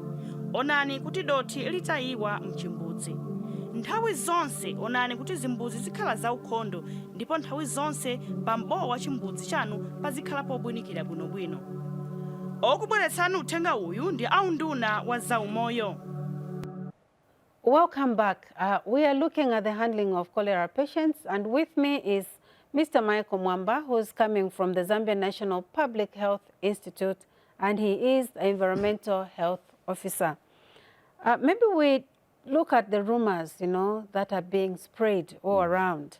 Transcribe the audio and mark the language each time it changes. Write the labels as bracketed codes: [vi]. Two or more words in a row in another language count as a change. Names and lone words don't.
[ny] Onani kuti dothi litayiwa mchimbudzi. Nthawi zonse onani kuti zimbudzi zikhala zaukhondo ndipo nthawi zonse pambowa wa chimbudzi chanu pazikhala pobwinikira bwinobwino. Okubweretsani uthenga uyu ndi aunduna wa zaumoyo. [en] Welcome back. We are looking at the handling of cholera patients, and with me is Mr. Michael Mwamba, who is coming from the Zambia National Public Health Institute, and he is the Environmental Health Officer. Maybe we look at the rumors, you know, that are being spread all around.